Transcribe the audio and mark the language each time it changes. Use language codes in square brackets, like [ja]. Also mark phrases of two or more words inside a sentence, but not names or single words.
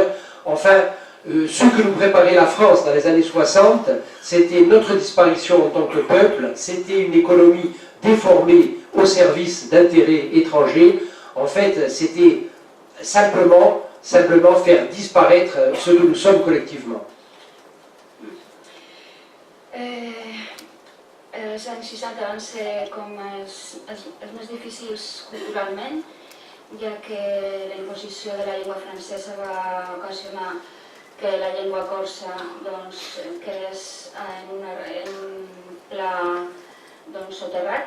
[fr] Enfin, ce que nous préparait la France dans les années 60, c'était notre disparition en tant que peuple, c'était une économie déformée au service d'intérêts étrangers. En fait, c'était simplement faire disparaître ce que nous sommes collectivement. [ca] Els anys 60 van ser com els més difícils culturalment, ja que la imposició de la llengua francesa va ocasionar que la llengua corsa quedés en pla soterrat.